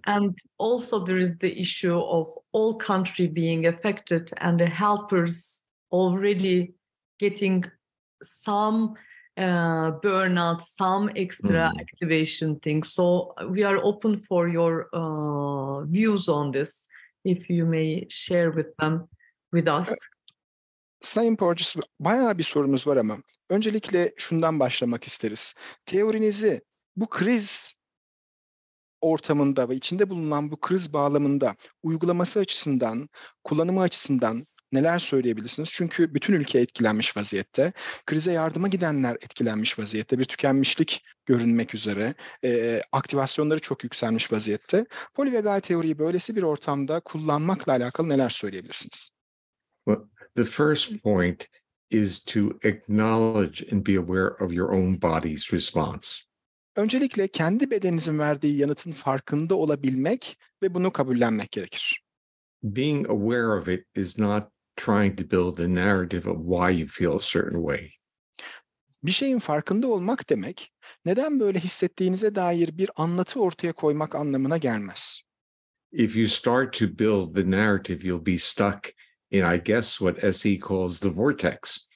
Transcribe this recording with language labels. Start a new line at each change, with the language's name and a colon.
English: And also there is the issue of all country being affected and the helpers already getting some burnout, some extra activation things. So we are open for your views on this, if you may share with us.
Turkish: Sayın Porges, bayağı bir sorumuz var ama öncelikle şundan başlamak isteriz. Teorinizi bu kriz ortamında ve içinde bulunan bu kriz bağlamında uygulaması açısından, kullanımı açısından neler söyleyebilirsiniz? Çünkü bütün ülke etkilenmiş vaziyette. Krize yardıma gidenler etkilenmiş vaziyette. Bir tükenmişlik görünmek üzere. Aktivasyonları çok yükselmiş vaziyette. Polivagal teoriyi böylesi bir ortamda kullanmakla alakalı neler söyleyebilirsiniz?
English: Well, the first point is to acknowledge and be aware of your own body's response.
Turkish: Öncelikle kendi bedeninizin verdiği yanıtın farkında olabilmek ve bunu kabullenmek gerekir.
English: Being aware of it is not trying to build a narrative of why you feel a certain way.
Turkish: Bir şeyin farkında olmak demek, neden böyle hissettiğinize dair bir anlatı ortaya koymak anlamına gelmez.
English: If you start to build the narrative, you'll be stuck in, I guess, what SE calls the vortex.